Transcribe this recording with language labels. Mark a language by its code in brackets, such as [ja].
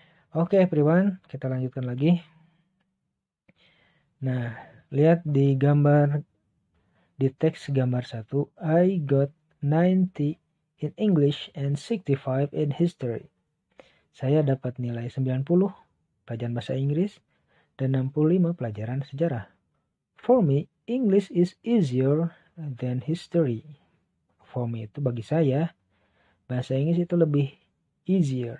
[id] Oke, everyone, kita lanjutkan lagi. Nah, lihat di gambar, di teks gambar 1, [en] I got 90 in English and 65 in history. [id] Saya dapat nilai 90 pelajaran bahasa Inggris dan 65 pelajaran sejarah. [en] For me, English is easier than history. For me [id] itu bagi saya, bahasa Inggris itu lebih easier.